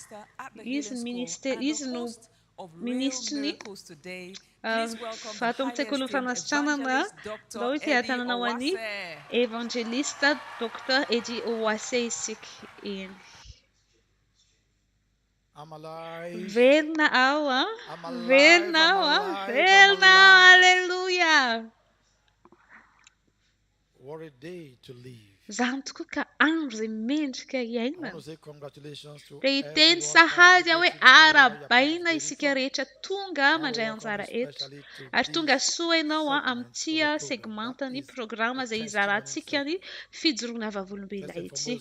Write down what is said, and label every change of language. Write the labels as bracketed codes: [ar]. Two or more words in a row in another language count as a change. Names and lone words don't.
[mg] Izy no ministry fatao amin'ny fanasitranana. Ndao ite-tanana ho an'ny evangelista Dr. Eddie Owase isika eny. Velona ao velona ao velona ao. Haleluia. [en] What a day to live. [mg] Izany tokoa ka andro izay mendrika iaina. Dia hiteny sahady aho hoe arabaina isika rehetra tonga mandray anjara eto. Ary tonga soa ianao amin'ity segmentany programa izay hizarantsika ny fijoroana vavolombelona ity.